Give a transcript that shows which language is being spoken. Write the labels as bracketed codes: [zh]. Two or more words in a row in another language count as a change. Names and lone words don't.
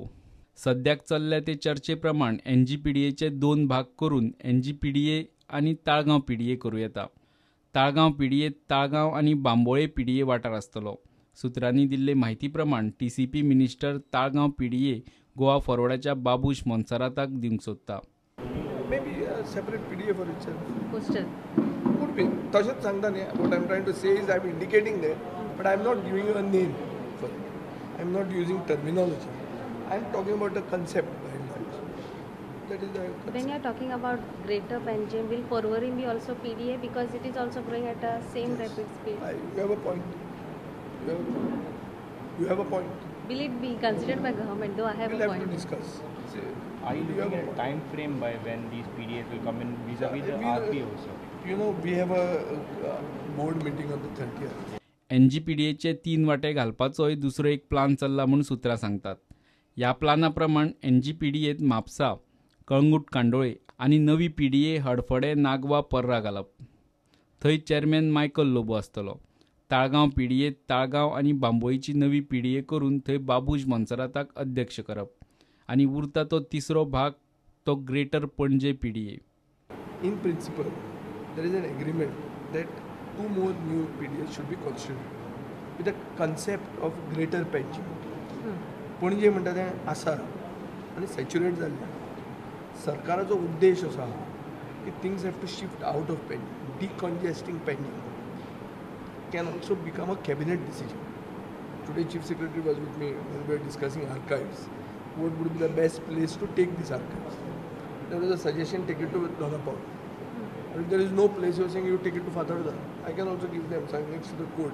[kok] सद्याक चल्ल्या ते चर्चे प्रमाण एनजीपीडीएचे 2 भाग करून एनजीपीडीए आनी ताळगांव पीडीए करूं येता। ताळगांव पीडीएत ताळगांव आनी बांबोळे पीडीए वाठार आसतलो। सुत्रांनी दिल्ले म्हायती प्रमाण टीसीपी मिनिस्टर ताळगांव पीडीए गोवा फॉरवर्डाच्या बाबूश मोन्सेराताक दिवंक सोदता। [en] Maybe a separate PDF for itself. Postal. Could be. [kok] Tashit Sangda ne. [en] What I'm trying to say is I'm indicating that, but I'm not giving you a name for it. I'm not using terminology. I'm talking about the concept behind that. That is the concept. When you're talking about Greater Panjim, will Porvorim be also PDA because it is also growing at a same rapid speed? You have a point. You have a point. Will it be considered by government? Though I have we'll a point. We'll have to discuss. Are you looking at a time frame by when these PDAs will come in vis-a-vis the RP also? You know, we have a board meeting on the 30th. [kok] एनजीपीडीएचे 3 वाटे घालपाचोय दुसरो एक प्लान चल्ला म्हूण सुत्रां सांगतात। ह्या प्लाना प्रमाण एनजीपीडीएत म्हापसा, कळंगूट कांदोळे आनी नवी पीडीए हडफडे, नागवा, पर्रा घालप। थंय चेअरमॅन मायकल लोबो आसतलो। ताळगांव पीडीएत ताळगांव आनी बांबोळीची नवी पीडीए करून थंय बाबूश मोन्सेराताक अध्यक्ष करप आनी उरता तो तिसरो भाग तो ग्रेटर पणजे पीडीए। [en] In principle, there is an agreement that 2 more new PDAs should be constituted with the concept of greater Panjim. [kok] पणजे म्हणटा तें आसा आनी सॅच्युरेट जाल्लें। सरकाराचो उद्देश असो आहा की [en] things have to shift out of Panjim. Decongesting Panjim can also become a cabinet decision. Today Chief Secretary was with me when we were discussing archives. What would be the best place to take these archives? There was a suggestion, take it to Donapal. If there is no place, you are saying you take it to Fatharda. I can also give them something next to the court.